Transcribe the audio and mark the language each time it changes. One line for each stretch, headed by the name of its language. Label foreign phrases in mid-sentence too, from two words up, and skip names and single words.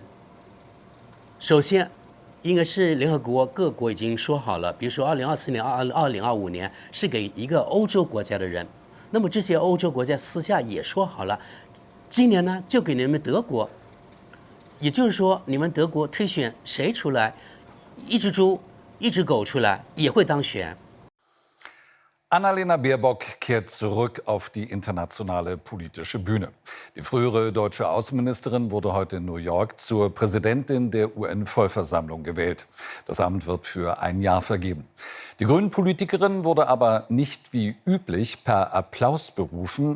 Chinese: 首先应该是联合国各国已经说好了，比如说2024年、2025年是给一个欧洲国家的人。那么这些欧洲国家私下也说好了，今年呢就给你们德国。也就是说，你们德国推选谁出来，一只猪一只狗出来也会当选。
German: Annalena Baerbock kehrt zurück auf die internationale politische Bühne. Die frühere deutsche Außenministerin wurde heute in New York zur Präsidentin der UN-Vollversammlung gewählt. Das Amt wird für ein Jahr vergeben. Die Grünen-Politikerin wurde aber nicht wie üblich per Applaus berufen.